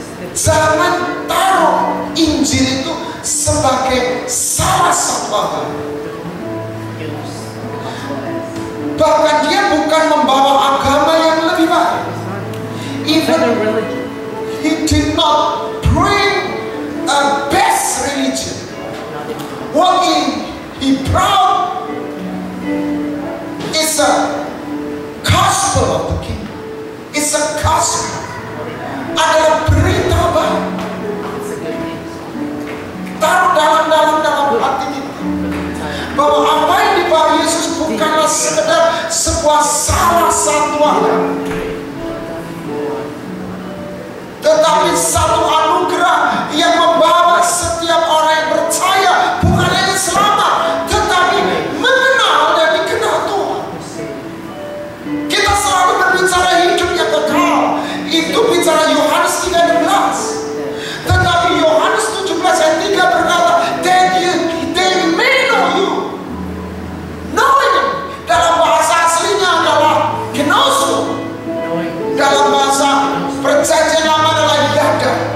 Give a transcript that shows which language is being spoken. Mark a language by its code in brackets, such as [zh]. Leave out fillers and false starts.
[id] Jangan taruh Injil itu sebagai salah satu agama. Bahkan dia bukan membawa agama yang lebih baik. [en] Even he did not bring a best religion. What he brought is a gospel of the kingdom. It's a gospel. [id] Adalah berita baik. Taruh dalam hati kita bahwa apa yang dibawa Yesus bukanlah sekedar sebuah salah satu agama, tetapi satu anugerah yang membawa setiap orang yang percaya bukan hanya selamat, tetapi mengenal dan dikenal Tuhan. Kita selalu berbicara hidup yang kekal. Itu bicara Yohanes 3:16. Tetapi Yohanes 17 ayat 3 berkata, [en] they may know you. [id] Knowing dalam bahasa aslinya adalah genoso. Dalam bahasa perjanjian lama adalah yada.